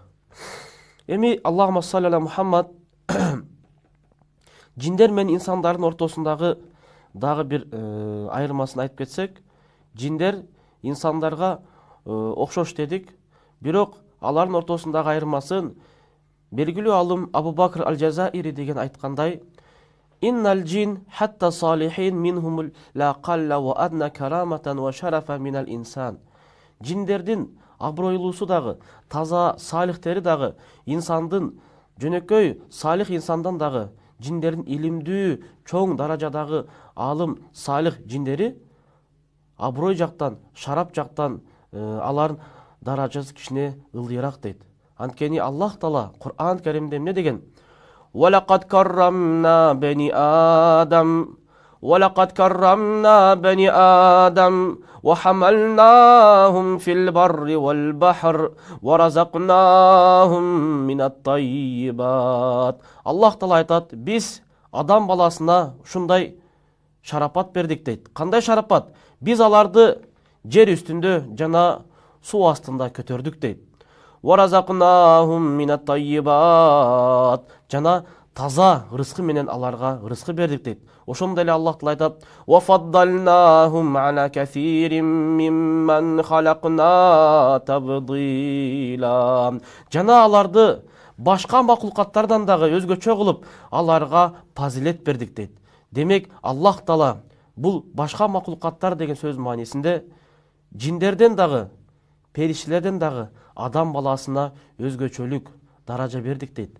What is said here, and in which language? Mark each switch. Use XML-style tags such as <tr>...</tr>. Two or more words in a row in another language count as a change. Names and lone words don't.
<ar>Эми اللهم صل على محمد,</ar> <ky>жиндер менен инсандардын ортосундагы дагы бир айырмасын айтып кетсек, жиндер инсандарга окшош дедик, бирок алардын ортосундагы айырмасын белгилүү алым Абу Бакр аль-Джазаири деген айткандай:</ky> <ar>"إن الجن حتى الصالحين منهم لأقل وأدنى كرامة وشرفا من الإنس."</ar> <ky>Жиндердин абройлуусу дагы, таза салихтери дагы, инсандын жөнөкөй салих инсандан дагы, жиндердин илимдүү, чоң даражадагы алым салих жиндери аброй жактан, шарап жактан алардын даражасы кичине ылдыйраак дейт. Анткени Аллах Таала Кур'ан Каримде эмне деген?</ky> <ar>"ولقد كرمنا بني آدم، ولقد كرمنا بني آدم، وحملناهم في البر والبحر، ورزقناهم من الطيبات."</ar> <ky>Аллах Таала айтат, биз адам баласына ушундай шарапат бердик дейт. Кандай шарапат? Биз аларды жер үстүндө жана суу астында көтөрдүк дейт.</ky> <ar>ورزقناهم من الطيبات,</ar> <ky>жана таза рызкы менен аларга рызкы бердик дейт. Ошондой эле Аллах Таала айтат:</ky> <ar>"وفضلناهم على كثير ممن خلقنا تفضيلا."</ar> <ky>Жана аларды башка макулкаттардан дагы өзгөчө кылып аларга фазилет бердик дейт. Демек Аллах Таала Бул башка макулукаттар деген сөз маанисинде жиндерден дагы, периштелерден дагы адам баласына өзгөчөлүк даража бердик дейт.</ky>